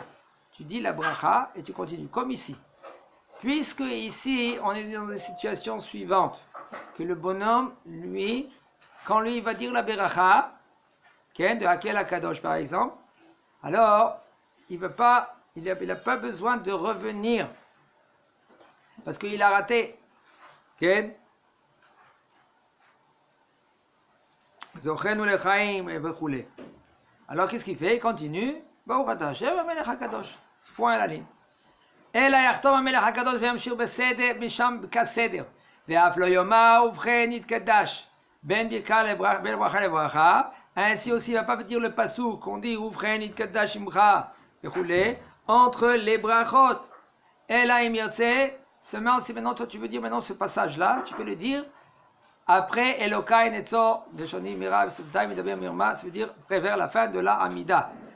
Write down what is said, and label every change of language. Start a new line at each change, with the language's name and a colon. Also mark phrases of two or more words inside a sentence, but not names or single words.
French: Tu dis la bracha et tu continues, comme ici. Puisque ici on est dans une situation suivante, que le bonhomme, lui, quand lui il va dire la bracha, de
Hebrew: האל הקדוש
French: par exemple, alors il n'a pas besoin de revenir parce qu'il a raté. Alors qu'est-ce qu'il fait? Il continue. Point à la ligne.
Hebrew: אלא יחתום המלך הקדוש וימשיך בסדר משם כסדר ואף לא יאמר ובכן יתקדש בין ברכה לברכה.
French: Ainsi aussi, il ne va pas dire le passouk qu'on dit
Hebrew: ובכן יתקדש שמך
French: entre les brachot. Et là, il me dit, seulement si maintenant toi tu veux dire maintenant ce passage-là, tu peux le dire après
Hebrew: אלוקי נצור לשוני מרע ושפתי מדבר מרמה,
French: ça veut dire vers la fin de la Amida.